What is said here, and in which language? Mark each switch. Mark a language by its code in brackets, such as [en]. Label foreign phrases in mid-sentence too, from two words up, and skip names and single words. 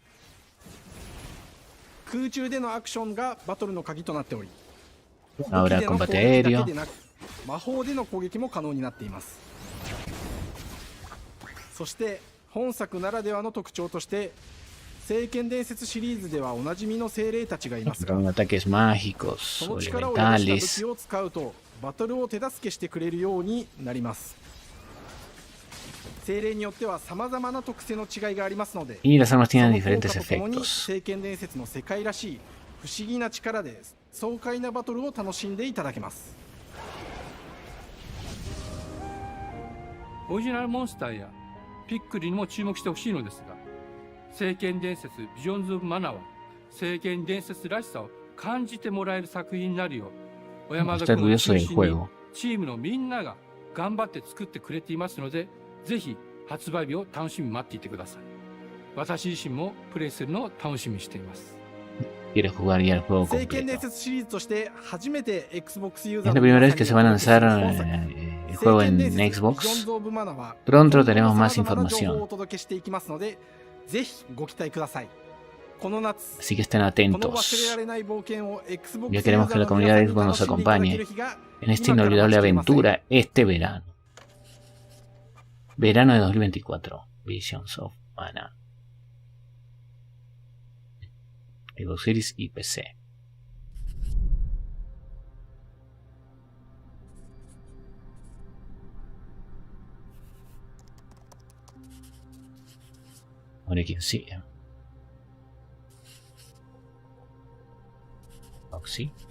[ja] 空中でのアクションがバトルの鍵となっており、 [es] Ahora [ja] 武器での攻 [es] combate [ja] 撃だけ [es] aéreo. [ja] でなく魔法での攻撃も可能になっています。そして本作ならではの特徴として聖剣伝説シリーズではおなじみの精霊たちがいますが、 [es] Con ataques mágicos [ja] そ [es] o [ja] の力を宿した武 [es] elementales. [ja] 器を使うとバトルを手助けしてくれるようになります。精霊によっては様々な特性の違いがありますので、 [es] Y las armas [ja] そ [es] tienen [ja] の効 [es] diferentes [ja] 果とともに [es] efectos. [ja] 聖剣伝説の世界らしい不思議な力で爽快なバトルを楽しんでいただけます。オリジナルモンスターやピックリにも注目してほしいのですが、聖剣伝説ビジョンズ・オブ・マナーは聖剣伝説らしさを感じてもらえる作品になるよう、小山田君を中心にチームのみんなが頑張って作ってくれていますので、ぜひ発売日を楽しみに待っていてください。私自身もプレイするのを楽しみにしています。 [es] Quiere jugar ya el juego [ja] 聖剣伝 [es] completo. [ja] 説シリーズとして初めて Xbox ユーザ [es] Es [ja] ー [es] la [ja] の [es] primera [ja] 皆 [es] vez [ja] さん [es] que [ja] に [es] se va a [ja] お届けする [es] lanzar [ja] 本作 [es] el juego [ja] 聖剣 [es] en [ja] 伝説ビジョン [es] Xbox. [ja] ズ・オブ・マナーは [es] Pronto tenemos más [ja] 様々な情報を [es] información. [ja] お届けしていきますので、ぜひご期待ください。この夏 [es] Así que estén [ja] この忘れら [es] atentos. [ja] れない冒険を Xbox [es] Ya queremos que la comunidad de Xbox nos acompañe en esta inolvidable aventura este verano. Verano de 2024. Visions of Mana. Xbox Series y PC. Ahora quién sigue. Oxy.